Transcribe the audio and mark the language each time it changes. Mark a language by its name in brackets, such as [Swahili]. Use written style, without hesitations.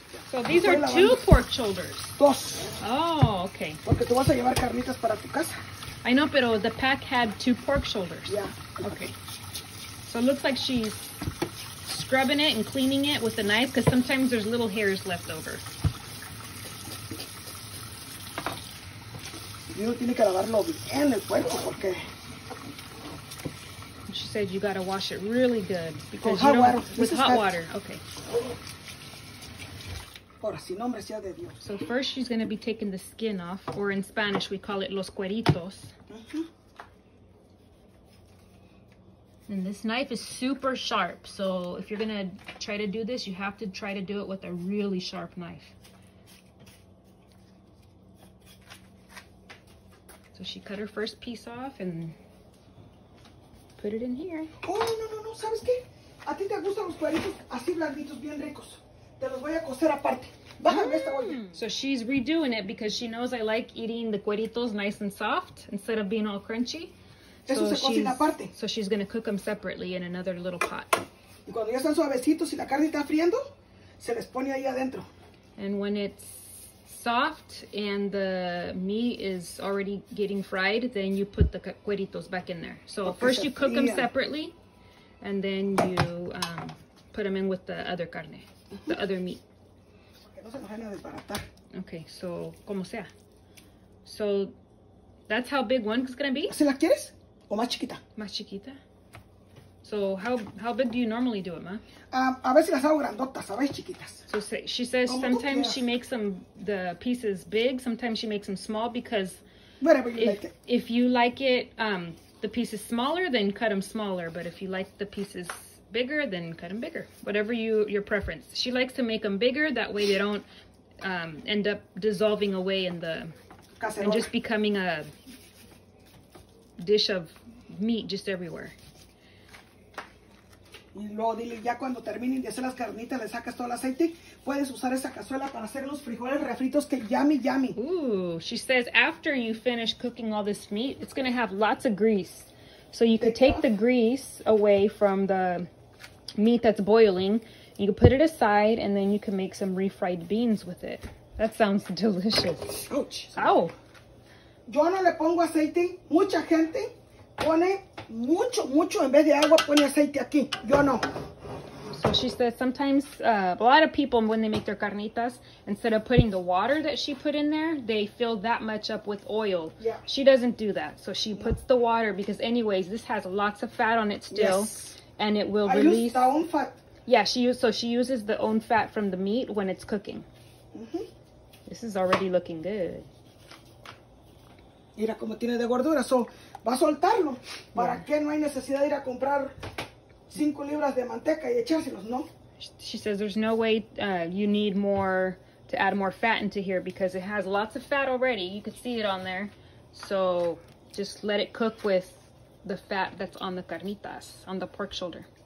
[English] So these are 2 pork shoulders. 2. Oh, okay. [Spanish] Porque tú vas a llevar carnitas para tu casa. [English] I know, pero the pack had 2 pork shoulders. Yeah. Okay. So it looks like she's scrubbing it and cleaning it with a knife because sometimes there's little hairs left over. [Spanish] Y uno tiene que lavarlo bien el puerco porque... [English] She said you gotta wash it really good because hot water. With hot water. Okay. [Spanish] Ahora, sin nombre sea de Dios. [English] So first she's gonna be taking the skin off, or in Spanish we call it los cueritos. And this knife is super sharp, so if you're gonna try to do this, you have to try to do it with a really sharp knife. So she cut her first piece off and put it in here. [Spanish] Oh, no, ¿sabes qué? A ti te gustan los cueritos así blanditos, bien ricos. Te los voy a cocer aparte. Bájame esta olla. [English] So she's redoing it because she knows I like eating the cueritos nice and soft instead of being all crunchy. [Spanish] Eso se cocina aparte. [English] So she's going to cook them separately in another little pot. [Spanish] Y cuando ya están suavecitos y la carne está friendo, se les pone ahí adentro. [English] And when it's soft and the meat is already getting fried, then you put the cueritos back in there. So first you cook them separately, and then you put them in with the other carne, the other meat. [Spanish] No se nos vayan a desbaratar. [English] Okay, so [Spanish] como sea. [English] So that's how big one is gonna be. [Spanish] ¿Así la quieres o más chiquita? Más chiquita. [English] So how big do you normally do it, Ma? [Spanish] A veces las hago grandotas, a veces chiquitas. [English] So she says sometimes she makes the pieces big, sometimes she makes them small because Whatever you like it. If you like it, the pieces smaller, then cut them smaller. But if you like the pieces bigger, then cut them bigger. Whatever your preference. She likes to make them bigger, that way they don't end up dissolving away in the [Spanish] Cacerola. [English] and just becoming a dish of meat just everywhere. [Spanish] Y luego dile, ya cuando terminen de hacer las carnitas, le sacas todo el aceite, puedes usar esa cazuela para hacer los frijoles refritos que yummy. [English] Ooh, she says after you finish cooking all this meat, it's going to have lots of grease. So you could take the grease away from the meat that's boiling, you can put it aside, and then you can make some refried beans with it. That sounds delicious. Ouch. Ow. [Spanish] Yo no le pongo aceite, mucha gente pone mucho, en vez de agua pone aceite aquí. Yo no. [English] So she says sometimes a lot of people, when they make their carnitas, instead of putting the water that she put in there, they fill that much up with oil. Yeah. She doesn't do that. So she puts the water because anyways, this has lots of fat on it still. Yes. And it will I release. use the own fat. Yeah, she uses the own fat from the meat when it's cooking. This is already looking good. [Spanish] Mira como tiene de gordura, so va a soltarlo. ¿Para qué no hay necesidad de ir a comprar 5 libras de manteca y echárselos? No. [English] She says there's no way you need more to add more fat into here because it has lots of fat already. You can see it on there. So just let it cook with the fat that's on the carnitas, on the pork shoulder.